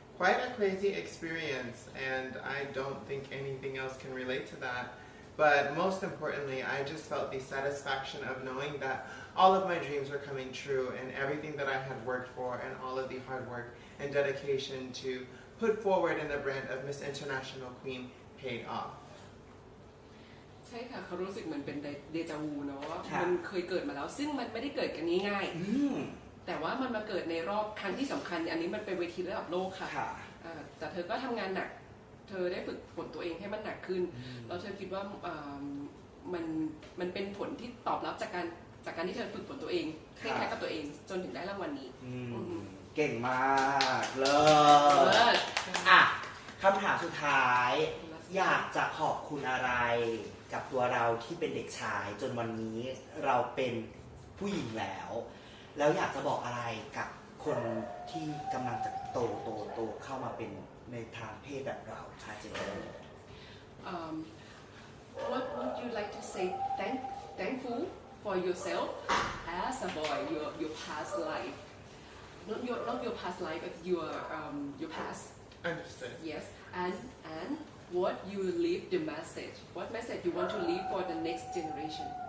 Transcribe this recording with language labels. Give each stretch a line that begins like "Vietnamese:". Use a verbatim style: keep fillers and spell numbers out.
English: Quite a crazy experience, and I don't think anything else can relate to that. But most importantly, I just felt the satisfaction of knowing that all of my dreams were coming true and everything that I had worked for and all of the hard work and dedication to put forward in the brand of Miss International Queen paid off.
Thai: ใ ช่ค่ะเขารู้สึกเหมือนเป็นเดจาวูเนาะ ค่ะ มันเคยเกิดมาแล้วซึ่งมันไม่ได้เกิดกันง่าย อืม ๆแต่ว่ามันมาเกิดในรอบครั้งที่สำคัญอันนี้มันเป็นเวทีระดับโลกค่ะ ค่ะ เอ่อแต่เธอก็ทำงานหนักเธอได้ฝึกฝนตัวเองให้มันหนักขึ้นแล้วเธอคิดว่าเอ่อมันมันเป็นผลที่ตอบรับจากการจากการที่เธอฝึกฝนตัวเองให้แค่กับตัวเองจนถึงได้รางวัลนี้ อื อื ม ม เก่งมากเล เออ ยอ่ะคำถามสุดท้าย อยากจะขอบคุณอะไรกับตัวเราที่เป็นเด็กชาย จนวันนี้เราเป็นผู้หญิงแล้ว แล้วอยากจะบอกอะไรกับคนที่กำลังจะโตโตโตเข้ามาเป็นในทางเพศแบบเราชายเจน
English: Um, what would you like to say thank, thankful for yourself as a boy, your, your past life? Not your, not your past life, but your, um, your past, Understood. yes. And, and what you leave the message, what message you want to leave for the next generation?